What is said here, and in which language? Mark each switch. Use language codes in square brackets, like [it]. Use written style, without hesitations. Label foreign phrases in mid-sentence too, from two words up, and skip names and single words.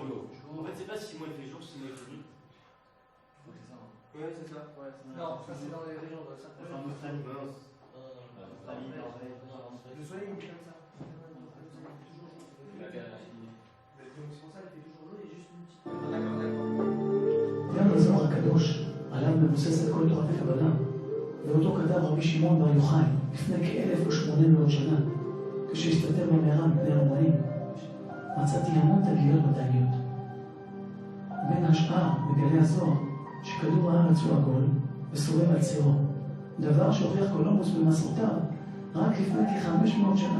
[fr] En fait, c'est pas 6 mois il fait jour, 6 mois il fait nuit. Ouais, c'est ça. Non, ça c'est dans les régions de ça. En Australie, Le soleil il est comme ça. Donc c'est pour ça qu'il fait toujours jour, il y a juste une petite... [he] גם הזוהר הקדוש, עליו מבוססת כל תורת הקבלה, ואותו כתב רבי שמעון בר יוחאי לפני כ-1800 שנה, כשהסתתר במערה מפני הרומאים, מצאתי המון תגליות מדעיות. בין השאר בגלי הזוהר שכדור הארץ הוא עגול וסובב על צירו, דבר שהוכיח קולומבוס במסעותיו רק לפני כ-500 שנה.